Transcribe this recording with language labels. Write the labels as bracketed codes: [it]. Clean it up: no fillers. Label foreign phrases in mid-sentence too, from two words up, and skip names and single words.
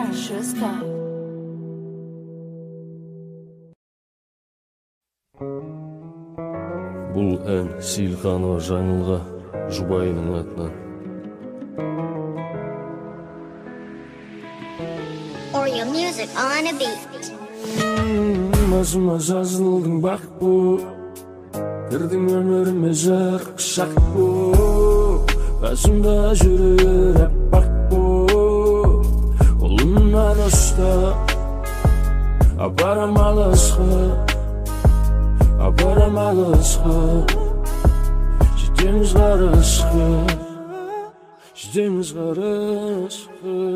[kk] Schuster. Бұл ән Сейілханова Жаңылға жұбайының атынан. [en] Oreo music on a beat. [kk] Mazıma жазылдың бақ бұ Кірдің өміріме жарық шақ бұ Қасымда жүрер әппақ бұ Қолымнан ұста Апарам алысқа Апарам алысқа Жетеміз қарышқа Жетеміз қарышқа